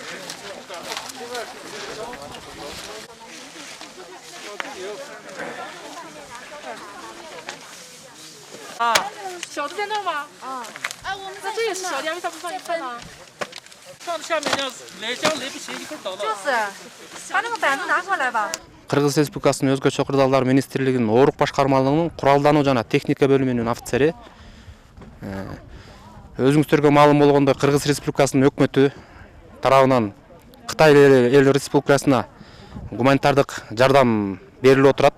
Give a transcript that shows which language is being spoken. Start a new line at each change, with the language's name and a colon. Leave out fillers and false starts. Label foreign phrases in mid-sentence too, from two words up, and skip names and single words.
Chinese: 啊，小的在那吗？啊。哎，我们那这也是小的，为啥不放一份呢？放在下面，来箱来不及，一会儿倒了。就是，把那个板子拿过来吧。
Kyrgyz: Кыргыз Республикасынын өзгөчө кырдаалдар министрлигинин Оорук башкармалыгынын куралдануу жана техника бөлүмүнүн офицери. Өзүңүздөргө маалым болгондой Кыргыз Республикасынын өкмөтү тарабынан Кытай эл республикасына гуманитардык жардам берилип отурат.